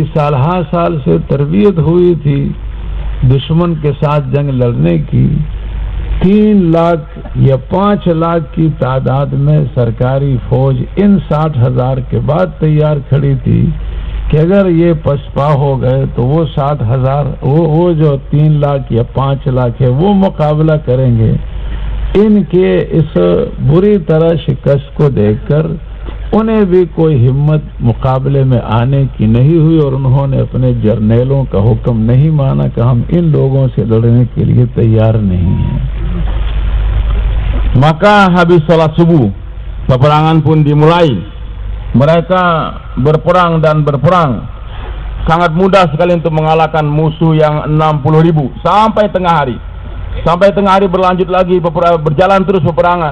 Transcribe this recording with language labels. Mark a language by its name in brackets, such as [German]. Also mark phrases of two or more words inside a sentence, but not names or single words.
[Hindi] साल से तरबियत हुई थी दुश्मन के साथ जंग लड़ने की, 3 लाख या 5 लाख की तादाद में सरकारी फौज इन 60,000 के बाद तैयार खड़ी थी कि अगर ये पसपा हो गए तो वो 60,000, वो जो 3 लाख या 5 लाख है वो मुकाबला करेंगे। इनके इस बुरी तरह शिकस्त को देखकर उन्हें भी कोई हिम्मत मुकाबले में आने की नहीं हुई और उन्होंने अपने जर्नैलों का हुक्म नहीं माना कि हम इन लोगों से लड़ने के लिए तैयार नहीं हैं। [Indonesian] Maka habis sholat subuh, peperangan pun dimulai. Mereka berperang dan berperang. Sangat mudah sekali untuk mengalahkan musuh yang 60.000 sampai tengah hari. Sampai tengah hari berlanjut lagi, berjalan terus peperangan.